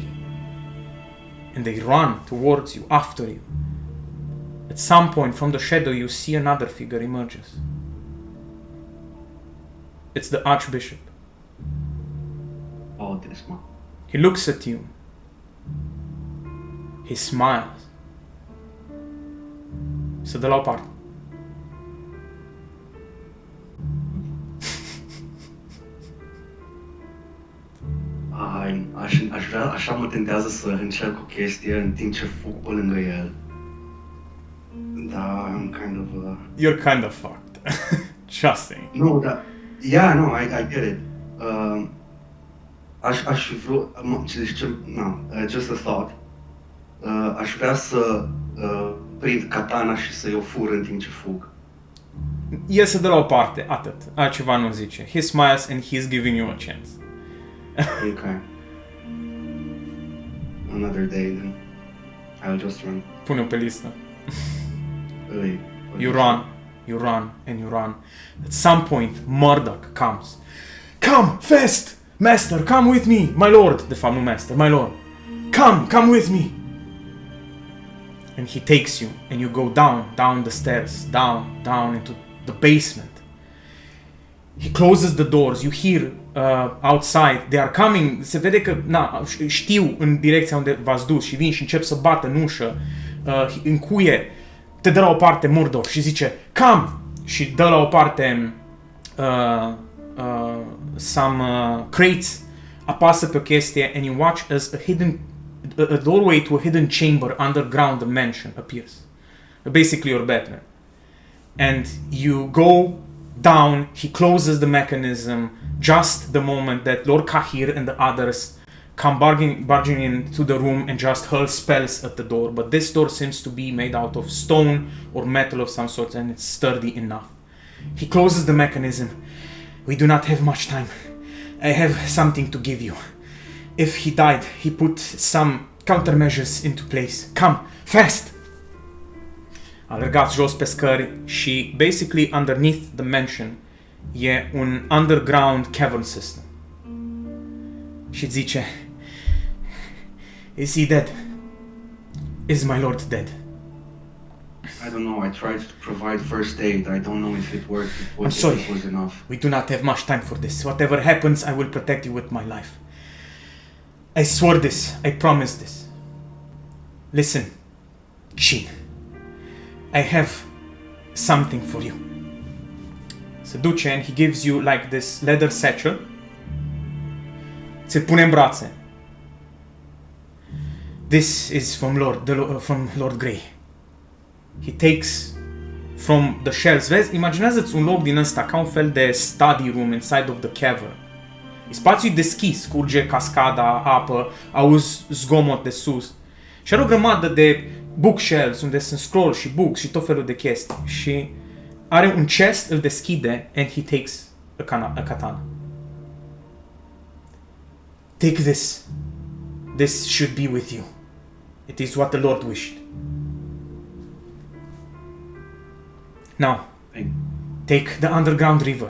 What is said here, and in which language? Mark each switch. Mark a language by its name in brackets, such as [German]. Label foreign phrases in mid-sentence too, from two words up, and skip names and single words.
[English] And they run towards you, after you. At some point, from the shadow, you see another figure emerges. It's the Archbishop. Oh, this man. He looks at you. He smiles. [Romanian] Se dă la o parte. Aș vrea, așa mă tentează să încerc o chestie în timp ce fug pe lângă el. Da, [English] I'm kind of... You're kind of fucked. Just saying. No, da. Yeah, no, I get it. [Romanian] Aș fi vrut... [English] just a thought. [Romanian] Aș vrea să prind katana și să-i o fur în timp ce fug. El se dă la o parte, atât. Altceva nu zice. [English] He smiles and he's giving you a chance. Okay. Another day then. I'll just run. [Romanian] Pune-o pe listă. [English] Really? You run, and you run. At some point, Murdoch comes. Come, fast! Master, come with me! My lord! [Romanian] De fapt, nu [English] master, my lord. Come with me! And he takes you, and you go down the stairs, down into the basement. He closes the doors, you hear outside, they are coming, [Romanian] se vede că, știu în direcția unde v-ați dus și vin și încep să bată în ușă, încuie, te dă la o parte Murdor și zice, come! Și dă la o parte [English] some crates, [Romanian] apasă pe o chestie, [English] and you watch as a doorway to a hidden chamber underground the mansion appears. Basically your Batman. And you go down, he closes the mechanism just the moment that Lord Kahir and the others come barging into the room and just hurl spells at the door. But this door seems to be made out of stone or metal of some sort, and it's sturdy enough. He closes the mechanism. We do not have much time. I have something to give you. If he died, he put some countermeasures into place. Come, fast! [Romanian] Alergați jos pe scări și, [English] basically, underneath the mansion [Romanian] e un [English] underground cavern system. [Romanian] Și zice, [English] is he dead? Is my lord dead? I don't know, I tried to provide first aid. I don't know if it worked, I'm sorry. if it was enough. We do not have much time for this. Whatever happens, I will protect you with my life. I swore this. I promised this. Listen, Shin. I have something for you. [Romanian] Se duce [English] and he gives you like this leather satchel. [Romanian] Ți-l pune în brațe. [English] This is from Lord Grey. He takes from the shelves. [Romanian] Vezi, imaginează-ți un loc din ăsta ca un fel de [English] study room inside of the cavern. [Romanian] Spațiul deschis, curge cascada, apă, auzi zgomot de sus. Și are o grămadă de bookshelves unde sunt scroll și books și tot felul de chestii. Și are un chest, îl deschide [English] and he takes a katana. Take this. This should be with you. It is what the Lord wished. Now, take the underground river.